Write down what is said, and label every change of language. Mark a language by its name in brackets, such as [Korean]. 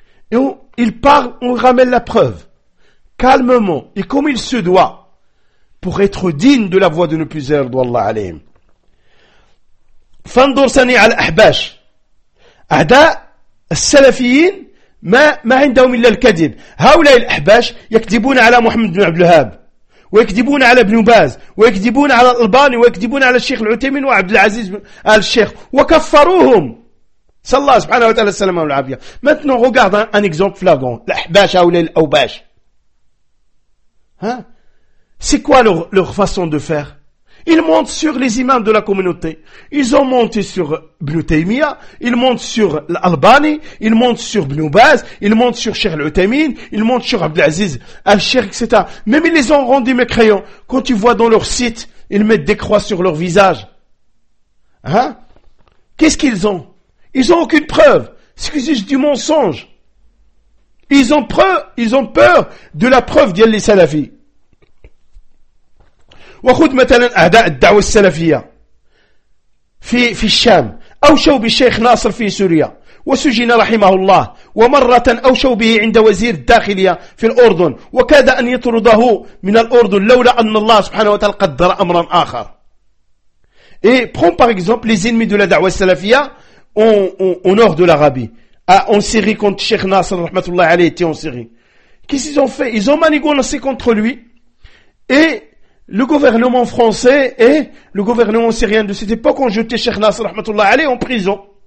[French] Et on, il parle, on ramène la preuve calmement et comme il se doit pour être digne de la voix de nos puiseurs d'Allah alayhim. [Arabic] Fandur sani al-ahbash ada al-salafiyin ما عندهم إلا الكذب. هؤلاء الأحباش يكذبون على محمد بن عبد الوهاب ويكذبون على ابن باز ويكذبون على الألباني ويكذبون على الشيخ العثيمين وعبد العزيز آل الشيخ وكفروهم صلى الله سبحانه وتعالى السلام والعافية. [French] maintenant regarde un exemple flagrant. [Arabic] الأحباش هؤلاء الأوباش ها [French] c'est quoi leur façon de faire? Ils montent sur les imams de la communauté. Ils ont monté sur Ibn Taymiyyah, ils montent sur l'Albani, ils montent sur Ibn Baz, ils montent sur Cheikh Al-Uthaymeen, ils montent sur Abdelaziz Al-Sheikh, etc. Même ils les ont rendus mécréants. Quand tu vois dans leur site, ils mettent des croix sur leur visage. Hein? Qu'est-ce qu'ils ont? Ils n'ont aucune preuve. C'est juste du mensonge. Ils ont peur de la preuve d'Yalli Salafi. [Arabic] وخذ مثلا أعداء الدعوة السلفية في الشام أوشوا بالشيخ ناصر في سوريا وسجن رحمه الله ومرة أوشوا به عند وزير الداخلية في الأردن وكاد أن يطرده من الأردن لولا أن الله سبحانه وتعالى قدر أمرا آخر. [French] Et prends par exemple les ennemis de la دعوة السلفية au nord de l'Arabie en Syrie contre Cheikh Nasser [Arabic] رحمة الله عليه [French] était en Syrie. Qu'est-ce qu'ils ont fait? Ils ont manigancé contre lui et le gouvernement français et le gouvernement syrien de cette époque ont jeté Cheikh Nasser rahmatullah alayh en prison.